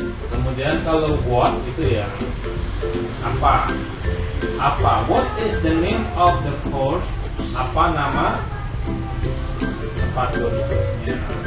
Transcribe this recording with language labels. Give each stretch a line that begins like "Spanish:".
Indonesian: Kemudian kalau what itu ya apa?
English: What is the name of the course?
Indonesian: Apa nama tempat kursusnya?